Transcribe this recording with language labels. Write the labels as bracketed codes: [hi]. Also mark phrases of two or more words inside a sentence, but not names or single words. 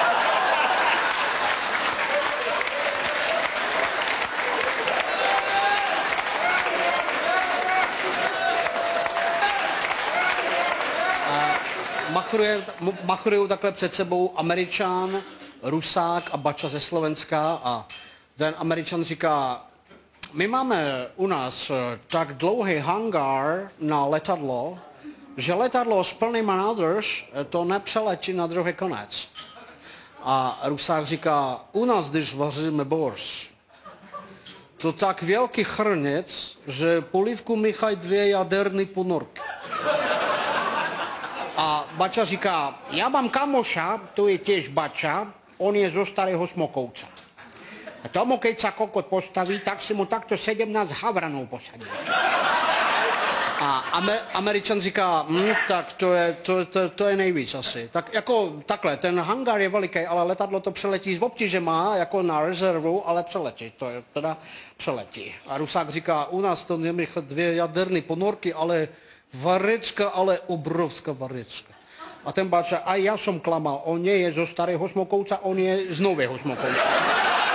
[cs] Machrují takhle před sebou Američan, Rusák a bača ze Slovenska a ten Američan říká: my máme u nás tak dlouhý hangár na letadlo, že letadlo s plnýma nádrž to nepřeletí na druhý konec. A Rusák říká: u nás, když vaříme borš, to [sk] tak veľký chrnec, [cs] že polívku míchají 2 jaderné ponorky. A bača říká: já mám kamoša, [sk] to je tiež bača, on je zo Starého Smokovca. A tomu, keď sa kokot postaví, tak si mu takto 17 havranov posadí. [cs] A Američan říká: tak to je nejvíc asi. Tak jako takhle, ten hangár je veliký, ale letadlo to přeletí z obtíže má, jako na rezervu, ale přeletí, to je teda přeletí. A Rusák říká: u nás to nemíchá 2 jaderné ponorky, ale varečka, ale obrovská varečka. [sk] A ten bača: a já som klamal, on nie je zo Starého Smokovca, on je z Nového Smokovca.